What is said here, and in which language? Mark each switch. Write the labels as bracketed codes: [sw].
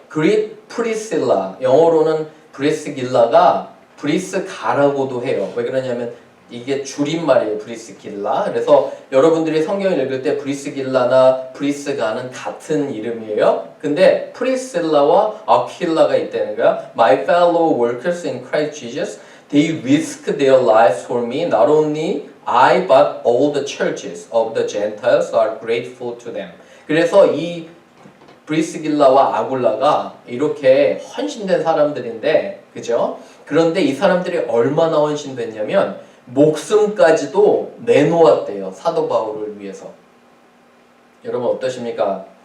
[ko] 그릿 프리실라, 영어로는 브리스길라가 브리스가라고도 해요. 왜 그러냐면 이게 줄임말이에요. 브리스길라. 그래서 여러분들이 성경을 읽을 때 브리스길라나 브리스가는 같은 이름이에요. 근데 프리실라와 아퀴라가 있다는 거야. [en] My fellow workers in Christ Jesus, they risk their lives for me. Not only I, but all the churches of the Gentiles are grateful to them. [ko] 그래서 이 브리스길라와 아굴라가 이렇게 헌신된 사람들인데, 그죠? 그런데 이 사람들이 얼마나 헌신됐냐면 목숨까지도 내놓았대요. 사도 바울을 위해서. 여러분 어떠십니까?